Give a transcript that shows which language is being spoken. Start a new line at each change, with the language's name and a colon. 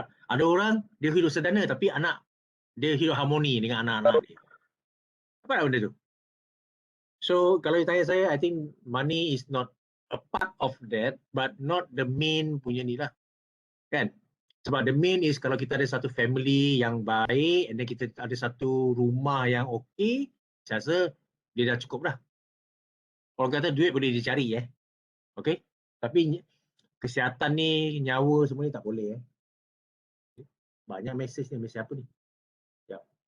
Malay: Ada orang dia hidup sederhana tapi anak dia hidup harmoni dengan anak-anak dia. Apa nak benda tu?
English: So
Malay: kalau tanya saya,
English: I think money is not a part of that, but not the main
Malay: punya ni lah. Kan? Sebab
English: the main is
Malay: kalau kita ada satu family yang baik,
English: and then
Malay: kita ada satu rumah yang okey, saya rasa dia dah cukup dah. Orang kata duit boleh dicari okey? Tapi kesihatan ni, nyawa semua ni tak boleh Banyak mesej ni, mesej apa ni? Sekejap.